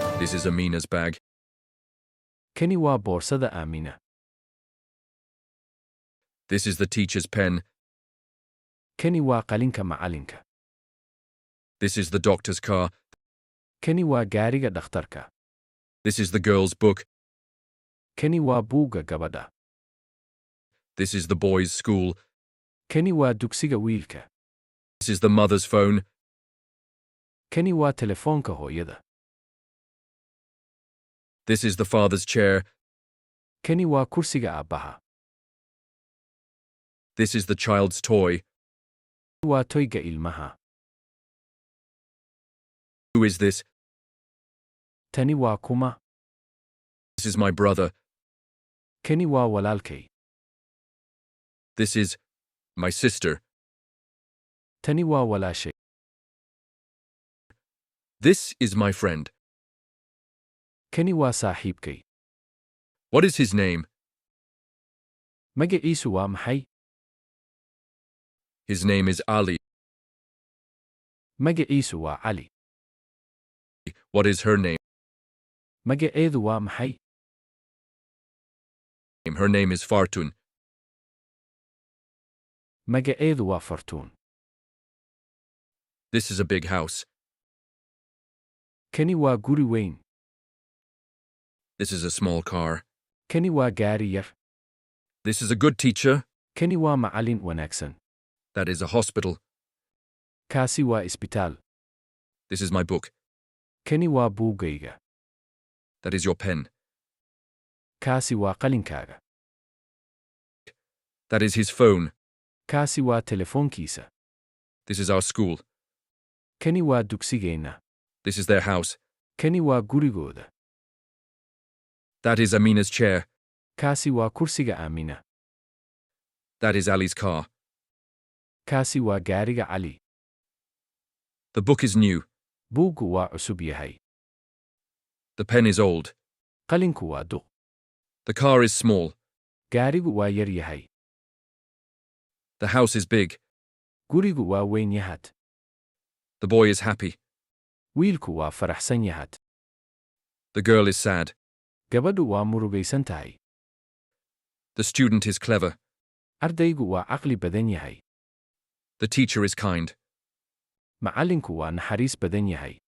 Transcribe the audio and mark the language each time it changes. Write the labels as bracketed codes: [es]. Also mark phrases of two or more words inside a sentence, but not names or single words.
[en] This is Amina's bag. [so] Kani waa boorsada Aamina. [en] This is the teacher's pen. [so] Kani waa qalinka macalinka. [en] This is the doctor's car. [so] Kani waa gaariga dhakhtarka. [en] This is the girl's book. [so] Kani waa buugga gabadha. [en] This is the boy's school. [so] Kani waa dugsiga wiilka. [en] This is the mother's phone. [so] Kani waa telefoonka hooyada. [en] This is the father's chair. [so] Kani waa kursiga aabbaha. [en] This is the child's toy. [so] Waa toyga ilmaha. [en] Who is this? [so] Tani waa kuma. [en] This is my brother. [so] Kani waa walaalkay. [en] This is my sister. [so] Tani waa walaashay. [en] This is my friend. [so] Kani waa saaxiibkay. [en] What is his name? [so] Magaciisu waa maxay? [en] His name is Ali. [so] Magaciisu waa Cali. [en] What is her name? [so] Magaceedu waa maxay? [en] Her name is Fartun. [so] Magaceedu waa Fartuun. [en] This is a big house. [so] Kani waa guri weyn. [en] This is a small car. [so] Kani waa gaari yar. [en] This is a good teacher. [so] Kani waa macallin wanaagsan. [en] That is a hospital. [so] Kaasi waa isbitaal. [en] This is my book. [so] Kani waa buuggayga. [en] That is your pen. [so] Kaasi waa qalinkaaga. [en] That is his phone. [so] Kaasi waa telefoonkiisa. [en] This is our school. [so] Kani waa dugsigeenna. [en] This is their house. [so] Kani waa gurigooda. [en] That is Amina's chair. [so] Kaasi waa kursiga Aamina. [en] That is Ali's car. [so] Kaasi waa gaariga Cali. [en] The book is new. [so] Buuggu waa cusub yahay. [en] The pen is old. [so] Qalinku waa duq. [en] The car is small. [so] Gaarigu waa yar yahay. [en] The house is big. [so] Gurigu waa weyn yahad. [en] The boy is happy. [so] Wiilku waa faraxsan yahad. [en] The girl is sad. [so] Gabadhu waa murugaysan tahay. [en] The student is clever. [so] Ardaygu waa caqli badan yahay. [en] The teacher is kind. [so] Macallinku waa naxariis badan yahay.